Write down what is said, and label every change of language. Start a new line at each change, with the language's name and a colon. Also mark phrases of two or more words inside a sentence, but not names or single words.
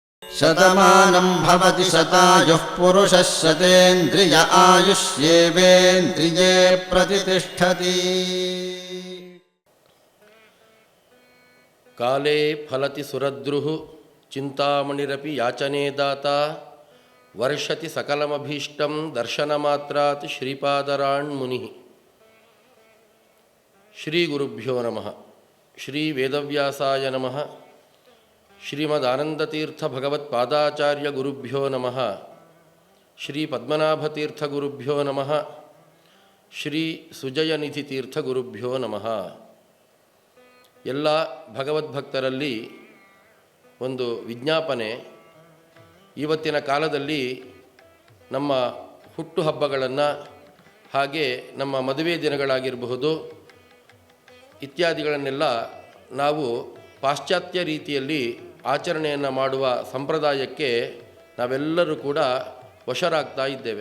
Sanskrit: ಶತಮಾನಂ ಭವತಿ ಶತಾಯುಃ ಪುರುಷಃ ಶತೇಂದ್ರಿಯ ಆಯುಷ್ಯೇವೇಂದ್ರಿಯೇ ಪ್ರತಿಷ್ಠತಿ. ಕಾಲೇ ಫಲತಿ ಸುರದ್ರುಃ ಚಿಂತಾಮಣಿರಪಿ ಯಾಚನೆ ದಾತಾ ವರ್ಷತಿ ಸಕಲಮಭೀಷ್ಟಂ ದರ್ಶನಮಾತ್ರಾತ್ ಶ್ರೀಪಾದರಾಣ್ಮುನಿಃ. ಶ್ರೀ ಗುರುಭ್ಯೋ ನಮಃ. ಶ್ರೀ ವೇದವ್ಯಾಸಾಯ ನಮಃ. ಶ್ರೀಮದಾನಂದತೀರ್ಥ ಭಗವತ್ಪಾದಾಚಾರ್ಯ ಗುರುಭ್ಯೋ ನಮಃ. ಶ್ರೀ ಪದ್ಮನಾಭತೀರ್ಥ ಗುರುಭ್ಯೋ ನಮಃ. ಶ್ರೀ ಸುಜಯನಿಧಿ ತೀರ್ಥ ಗುರುಭ್ಯೋ ನಮಃ.
Kannada: ಎಲ್ಲ ಭಗವದ್ಭಕ್ತರಲ್ಲಿ ಒಂದು ವಿಜ್ಞಾಪನೆ. ಇವತ್ತಿನ ಕಾಲದಲ್ಲಿ ನಮ್ಮ ಹುಟ್ಟುಹಬ್ಬಗಳನ್ನು ಹಾಗೆ ನಮ್ಮ ಮದುವೆ ದಿನಗಳಾಗಿರಬಹುದು ಇತ್ಯಾದಿಗಳನ್ನೆಲ್ಲ ನಾವು ಪಾಶ್ಚಾತ್ಯ ರೀತಿಯಲ್ಲಿ ಆಚರಣೆಯನ್ನು ಮಾಡುವ ಸಂಪ್ರದಾಯಕ್ಕೆ ನಾವೆಲ್ಲರೂ ಕೂಡ ವಶರಾಗ್ತಾ ಇದ್ದೇವೆ.